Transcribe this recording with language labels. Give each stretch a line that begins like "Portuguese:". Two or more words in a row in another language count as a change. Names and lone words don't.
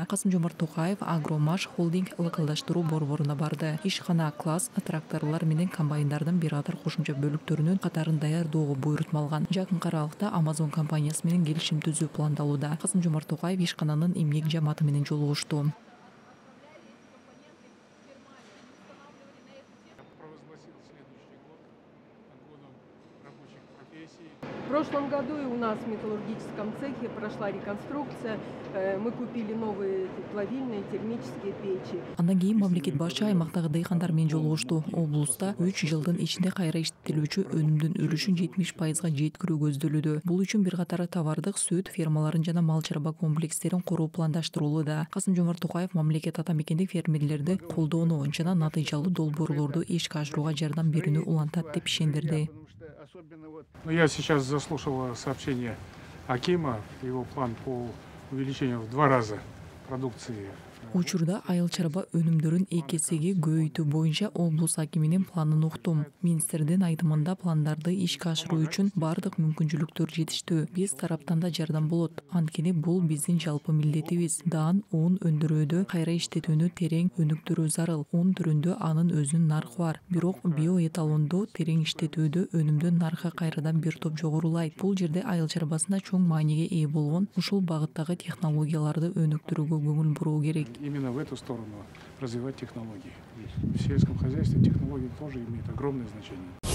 Kyrgyz: Касым-Жомарт Токаев Агромаш холдинг локалдаштыруу борборуна барды. Ишкана класс тракторлор менен комбайндардын бир катар кошумча бөлүктөрүнүн катарын даярдоого буйрутма алган. Жакын аралыкта Amazon компаниясы менен келишим түзүү пландалууда. Касым-Жомарт Токаев ишкананын эмгек жамааты менен жолугушту.
Russian: В прошлом году и у нас в металлургическом цехе прошла реконструкция. Мы купили новые плавильные термические печи.
Kyrgyz: Андан кийин мамлекет башчы аймактагы дыйкандар менен жолугушту. Облуста 3 жылдын ичинде кайра иштетилүүчү өнүмдүн үлүшүн 70%га жеткирүү көздөлүүдө. Бул үчүн бир катар товардык сүт фермаларын жана мал чарба комплекстерин куруу пландаштырылууда. Касым-Жомарт Токаев мамлекет ата мекендик фермерлерди колдоону жана натыйжалуу долбоорлорду ишке ашырууга жардам берүүнү улантат деп ишендирди.
Russian: Я сейчас заслушал сообщение Акима, его план по увеличению в 2 раза продукции.
Kyrgyz: Учурда айыл чарба өнүмдөрүн 2 эсеге көбөйтүү боюнча облус акиминин планын уктум. Министрдин айтымында пландарды ишке ашыруу үчүн бардык мүмкүнчүлүктөр жетиштүү. Биз тараптан да жардам болот. Анткени бул биздин жалпы милдетибиз. Даан ун өндүрүүдө кайра иштетүүнү терең өнүктүрүү зарыл. Ун түрүндө анын өзүнүн наркы бар. Бирок биоэталонду терең иштетүүдө өнүмдүн наркы кайрадан бир топ жогорулайт. Бул жерде айыл чарбасында чоң мааниге ээ болгон ушул багыттагы технологияларды өнүктүрүүгө көңүл буруу керек.
Russian: Именно в эту сторону развивать технологии. В сельском хозяйстве технологии тоже имеют огромное значение.